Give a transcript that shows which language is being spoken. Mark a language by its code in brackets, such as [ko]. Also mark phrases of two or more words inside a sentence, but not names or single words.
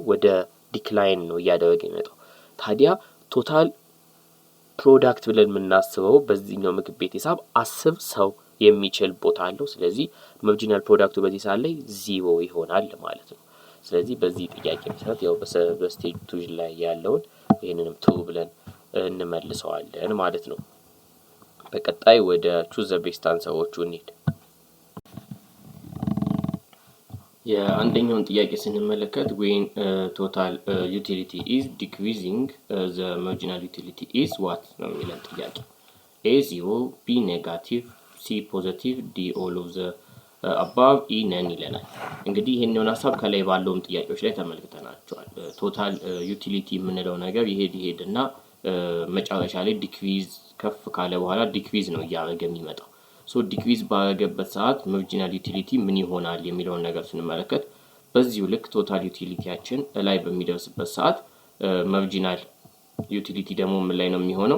[am] ወደ ዲክላይን ነው እያደረገ የሚመጣው። ታዲያ [en] total product [am] ብለን የምናስበው በዚህኛው ምግብ ቤት ሂሳብ 10 ሰው የሚችል ቦታ አለው። ስለዚህ [en] marginal product [am] በዚህ ሰዓት ላይ 0 ይሆናል ማለት ነው። ስለዚህ በዚህ ጥያቄ መሰረት ያው በስቴጅ 2 ላይ ያለውን ይሄንንም ትሩ ብለን እንመልሰዋለን ማለት ነው። በቀጣይ ወደ [en] choose the best answers [am] እንሂድ። የአንደኛውን ጥያቄ ስንመለከት [en] when total utility is decreasing the marginal utility is what [am] ነው የሚለን ጥያቄ። [en] A 0 B negative C positive D all of the above E none [am] ይለናል። እንግዲህ ይሄንን ሐሳብ ከላይ ባለውም ጥያቄዎች ላይ ተመልክተናቸዋል። [en] total utility [am] የምንለው ነገር ይሄድና መጨረሻ ላይ ዲክሪዝ ከፍ ካለ በኋላ ዲክሪዝ ነው እያደረገ የሚመጣው። ዲክሪዝ ባረገበት ሰዓት [en] marginal utility [am] ምን ይሆናል የሚለውን ነገር ስንመለከት በዚሁ ልክ [en] total utility [am] ላይ በሚደርስበት ሰዓት [en] marginal utility [am] ደግሞ ምን ላይ ነው የሚሆነው?